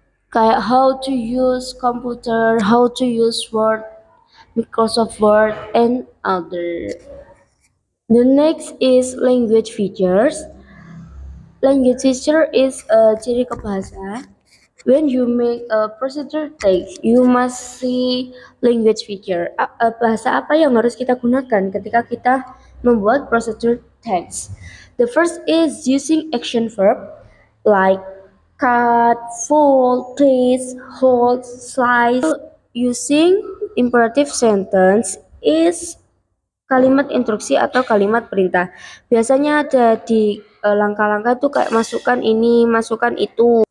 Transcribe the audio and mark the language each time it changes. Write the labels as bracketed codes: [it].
[en] kayak how to use computer, how to use Word, Microsoft Word, and other. The next is language features. Language feature is a [id] ciri kebahasa. [en] When you make a procedure text, you must see language feature. [id] Bahasa apa yang harus kita gunakan ketika kita membuat procedure text? [en] The first is using action verb like cut, fold, twist, hold, slice. Using imperative sentence is [id] kalimat instruksi atau kalimat perintah. Biasanya ada di langkah-langkah tuh kayak masukkan ini, masukkan itu.